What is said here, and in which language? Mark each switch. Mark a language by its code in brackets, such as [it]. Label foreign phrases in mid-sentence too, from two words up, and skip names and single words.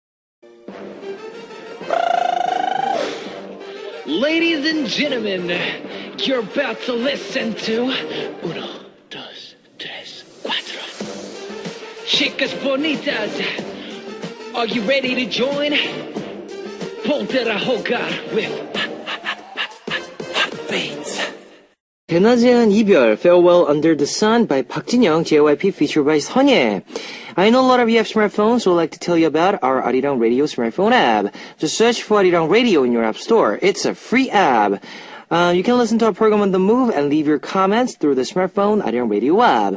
[en] Ladies and gentlemen, you're about to listen to Uno, Dos, Tres, Cuatro. [es] Chicas bonitas, [en] are you ready to join? [es] Ponte a jugar with Hotbeats. [ko] 대낮에한 이별, [en] Farewell Under the Sun by Park Jin-young, JYP featured by Seonye. I know a lot of you have smartphones, so I'd like to tell you about our Arirang Radio smartphone app. Just search for Arirang Radio in your app store. It's a free app. You can listen to our program on the move and leave your comments through the smartphone Arirang Radio app.